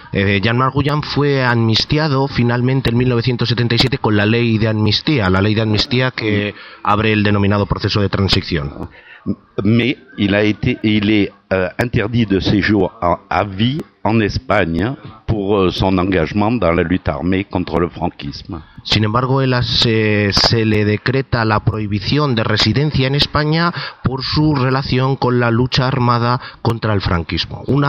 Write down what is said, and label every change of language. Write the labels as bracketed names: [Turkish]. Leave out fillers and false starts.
[Spanish] Jean-Marc Rouillant fue amnistiado finalmente en 1977 con la ley de amnistía que abre el denominado proceso de transición. [French] Mais il est interdit de séjour à vie en Espagne pour son engagement dans la lutte armée contre le franquisme. [Spanish] Sin embargo, se le decreta la prohibición de residencia en España por su relación con la lucha armada contra el franquismo.